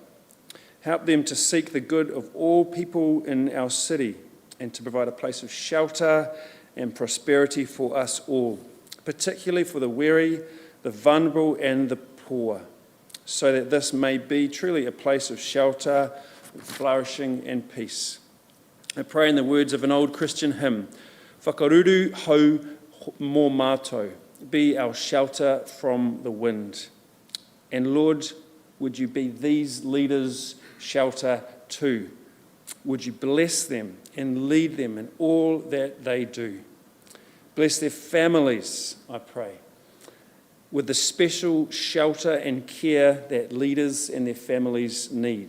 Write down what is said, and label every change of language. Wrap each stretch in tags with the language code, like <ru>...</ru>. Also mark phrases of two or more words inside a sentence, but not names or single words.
<en>Help them to seek the good of all people in our city and to provide a place of shelter and prosperity for us all, particularly for the weary, the vulnerable, and the poor, so that this may be truly a place of shelter, flourishing and peace. I pray in the words of an old Christian hymn,</en> <mi>Whakaruru hau mō mātou,</mi> <en>be our shelter from the wind. And Lord, would you be these leaders' shelter too? Would you bless them and lead them in all that they do? Bless their families, I pray, with the special shelter and care that leaders and their families need.</en>